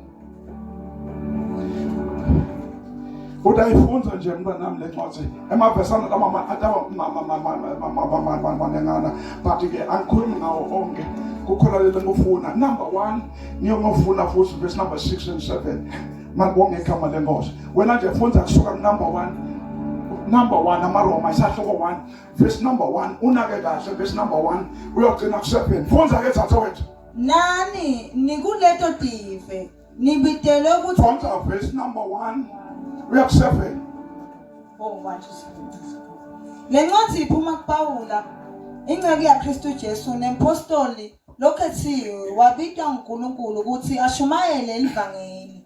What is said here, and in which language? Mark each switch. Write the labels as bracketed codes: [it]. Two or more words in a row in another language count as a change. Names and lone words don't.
[zu] Udayifunza nje mntwanami le ncwadi emavesana manengana but ke angikhulumi ngawo onke. Kukhona lento ngofuna number 1 ngiyongofuna futhi [en] verse number 6 and 7. [zu] Malibonge igama lenkosi. Wena nje funza kusuka number 1 amaRoma isahloko 1 [en] verse number 1 [zu] unake kahle [en] verse number 1 [zu] uyogcina ku7. Funza ke thathowethu. Nani nikuleto tive nibitele ukuthi Funza [en] verse number 1 [zu] uyaku7. Oh manje le ncwadi iphuma kuPawula ingceke yaKristu Jesu nempostoli lokhethiwe wabitwa uNkulunkulu ukuthi ashumayele ivangeli.